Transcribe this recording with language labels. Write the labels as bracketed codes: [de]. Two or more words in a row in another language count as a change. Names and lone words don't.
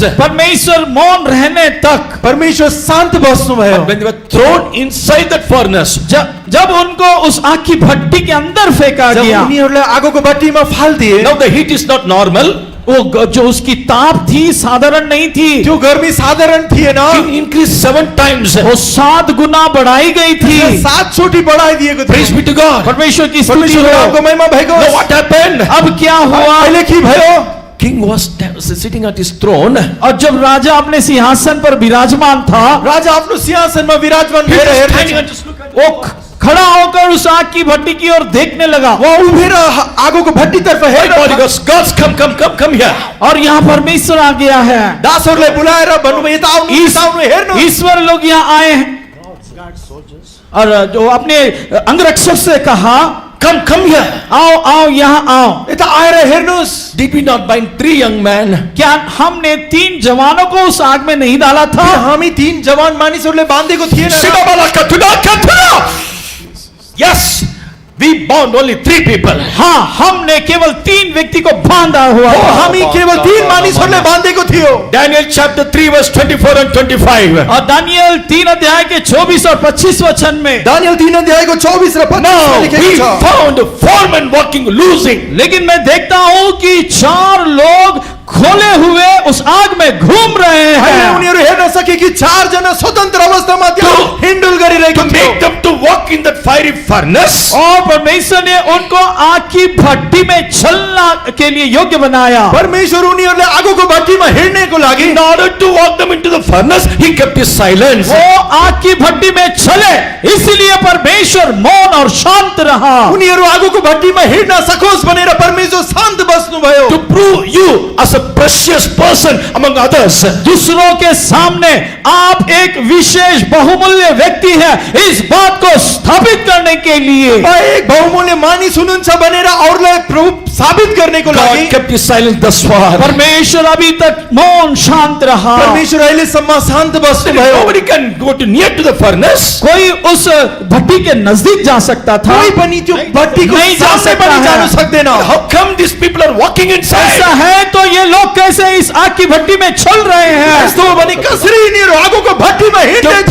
[hi] परमेश्वर मौन रहने तक, [ne] परमेश्वर शान्त बस्नुभयो [en] When they were thrown inside that furnace, [hi] जब उनको उस आग की भट्टी के अंदर फेंका जब गया, [ne] उनीहरूलाई आगोको भट्टीमा फालिदिए [en] now the heat is not normal. [hi] वो जो उसकी ताप थी साधारण नहीं थी, [ne] त्यो गर्मी साधारण थिएन [en] It increased 7 times. [hi] वो 7 गुना बढ़ाई गई थी। [ne] 7 चोटि बढाइदिएको [en] Praise [ne] थियो [en] be to God. [hi] परमेश्वर की स्तुति [ne] परमेश्वर हो। नामको महिमा भएको [en] Now [ne] होस्। [en] what happened? [hi] अब क्या हुआ? [ne] अहिले के भयो [en] King was sitting at his throne. [hi] और जब राजा अपने सिंहासन पर विराजमान था, [ne] राजा आफ्नो सिंहासनमा विराजमान [en] He [ne] भएर [en] was [ne] हेर्दै [en] standing [ne] छ। [en] and just look at [hi] वो खड़ा होकर उस आग की भट्टी की ओर देखने लगा, [ne] उहाँ उभिएर आगोको भट्टीतर्फ [en] My [ne] हेर्दै [en] body [ne] छ। [en] goes, gods, come here. [hi] और यहाँ परमेश्वर आ गया है। [ne] दासहरूलाई बुलाएर भन्नुभयो यता आउनु यता आउनु हेर्नु [hi] ईश्वर लोग यहाँ आए हैं और जो अपने अंगरक्षक से कहा, [en] come here. [hi] आओ आओ यहाँ आओ। [ne] यता आएर हेर्नुहोस्। [en] Did we not bind 3 young men? [hi] क्या हमने 3 जवानों को उस आग में नहीं डाला था? [ne] हामी 3 जवान मानिसहरूले बाँधेको थिएन र? Sidabalaka tudaka. [en] Yes, we bound only 3 people. [hi] हाँ, हमने केवल 3 व्यक्ति को बांधा हुआ था। [ne] हामी केवल 3 मानिसहरूले बाँधेको थियो। [en] Daniel chapter 3 verse 24 and 25. [hi] और दानियल 3 अध्याय के 24 और 25 वचन में, [ne] दानियल 3 अध्यायको 24 र 25 मा [en] Now [ne] लेखेको [en] we [ne] छ। [en] found 4 men walking losing. [hi] लेकिन मैं देखता हूं कि 4 लोग खोले हुए उस आग में घूम रहे [ne] हामीले [hi] हैं। [ne] उनीहरू हेर्न सके कि 4 जना स्वतन्त्र अवस्थामा त्यहाँ हिन्डुल [en] To [ne] गरिरहेको थियो। [en] make them to walk in that fiery furnace. [hi] और परमेश्वर ने उनको आग की भट्टी में चलना के लिए योग्य बनाया। [ne] परमेश्वर उनीहरूले आगोको भट्टीमा हिँड्नको लागि [en] In order to walk them into the furnace, he kept his silence. [hi] वो आग की भट्टी में चले, इसलिए परमेश्वर मौन और शांत रहा। [ne] उनीहरू आगोको भट्टीमा हिँड्न सकोस् भनेर परमेश्वर शान्त बस्नुभयो। [en] To prove you as a precious person among others. [hi] दूसरों के सामने आप एक विशेष बहुमूल्य व्यक्ति है, इस बात को स्थापित करने के लिए [ne] एक बहुमूल्य मानिस हुनुहुन्छ भनेर अरूलाई प्रभु साबित गर्नको लागि [en] God kept his silence thus far. [hi] परमेश्वर अभी तक मौन शांत रहा। [ne] परमेश्वर अहिलेसम्म शान्त बस्नुभयो। [en] Nobody can go to near to the furnace. [hi] कोई उस भट्टी के नजदीक जा सकता था, [ne] कोही पनि त्यो भट्टीको [hi] नहीं जा [ne] सामने [hi] सकता [ne] पनि [hi] है। [ne] जान सक्दैन। [en] How come these people are walking [hi] ऐसा [en] inside? [hi] है तो ये लोग कैसे इस आग की भट्टी में चल रहे हैं? [ne] यस्तो हो भने कसरी यिनीहरू आगोको भट्टीमा हिँड्दैछ?